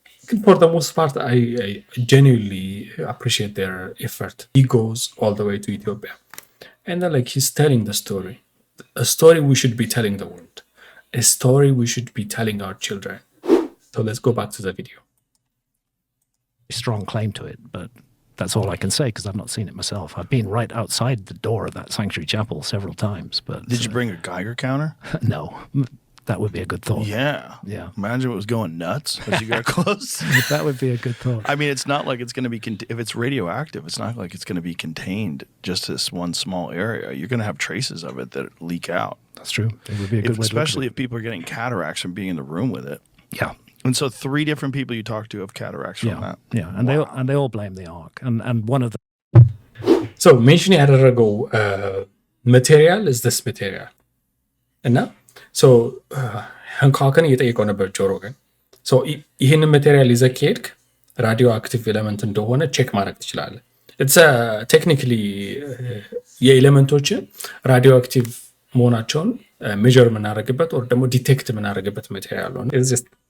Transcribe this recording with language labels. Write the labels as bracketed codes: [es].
[en] ግን for the most part I genuinely appreciate their effort he goes all the way to Ethiopia and then like he's telling the story a story we should be telling the world a story we should be telling our children so let's go back to the video strong claim to it but that's all I can say because I've not seen it myself I've been right outside the door of that sanctuary chapel several times but did you bring a Geiger counter? No that would be a good thought yeah imagine it was going nuts as you got close that would be a good thought I mean it's not like it's going to be if it's radioactive it's not like it's going to be contained just this one small area you're going to have traces of it that leak out that's true it would be a good way especially if people are getting cataracts from being in the room with it yeah and so 3 different people you talk to have cataracts from that yeah and they all blame the ark and one of the [am] so mention ያደረገው [en] material is this material [am] እና so ሃንኮክን እየጠየቀው ነበር ጆሮ ግን so ይህንን ማቴሪያል ይዘህ ከሄድክ ራዲዮ አክቲቭ ኤሌመንት እንደሆነ ቼክ ማድረግ ትችላለህ [en] it's technically [am] የኤሌመንቶች ራዲዮ አክቲቭ መሆናቸውን ሜጀር የምናደርግበት or ደግሞ ዲቴክት የምናደርግበት ማቴሪያል ነው it's just